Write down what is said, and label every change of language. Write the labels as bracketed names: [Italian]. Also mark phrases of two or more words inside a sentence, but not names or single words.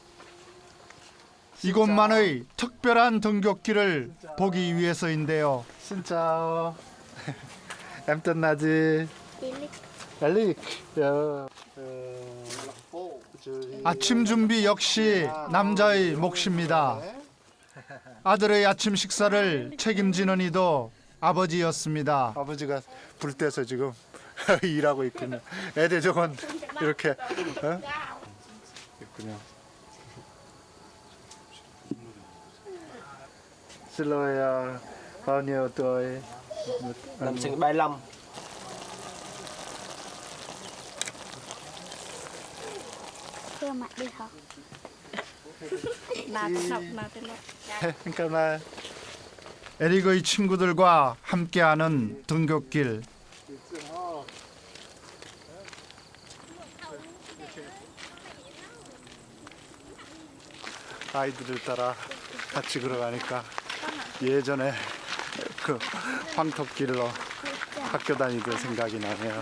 [Korean] 이곳만의 특별한 등굣길을 보기 위해서인데요. [Vietnamese] 진짜 em tên là gì? Elic. [Korean] 아침 준비 역시 남자의 몫입니다. 아들의 아침 식사를 책임지는 이도 아버지였습니다. 아버지가 불 때서 지금 일하고 있군요. 애들 저건 이렇게 있군요. [Vietnamese] Silloya bao nhiêu tuổi? Năm sinh 35. Thưa mặt đi học. [Korean] 그러니까 에릭의 친구들과 함께하는 등굣길. 아이들을 따라 같이 걸어가니까 예전에 그 황토길로 학교 다니던 생각이 나네요.